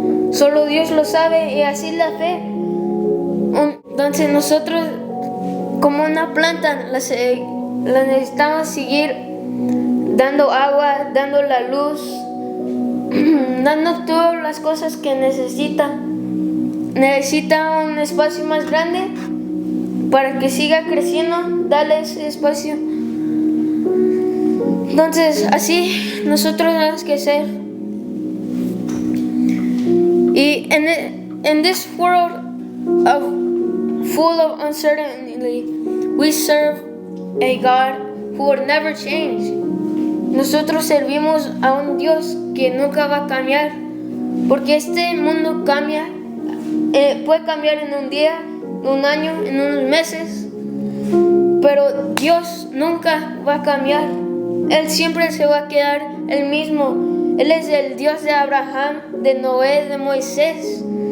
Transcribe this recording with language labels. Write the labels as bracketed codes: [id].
[es] Solo Dios lo sabe y así la fe. Entonces nosotros como una planta la necesitamos seguir dando agua, dando la luz, dando todas las cosas que necesita. Necesita un espacio más grande para que siga creciendo, dale ese espacio. Entonces así nosotros tenemos que ser. [en] Y in this world full of uncertainty, we serve a God who will never change. [es] Nosotros servimos a un Dios que nunca va a cambiar, porque este mundo cambia, puede cambiar en un día, en un año, en unos meses, pero Dios nunca va a cambiar. Él siempre se va a quedar el mismo. Él es el Dios de Abraham, de Noé, de Moisés.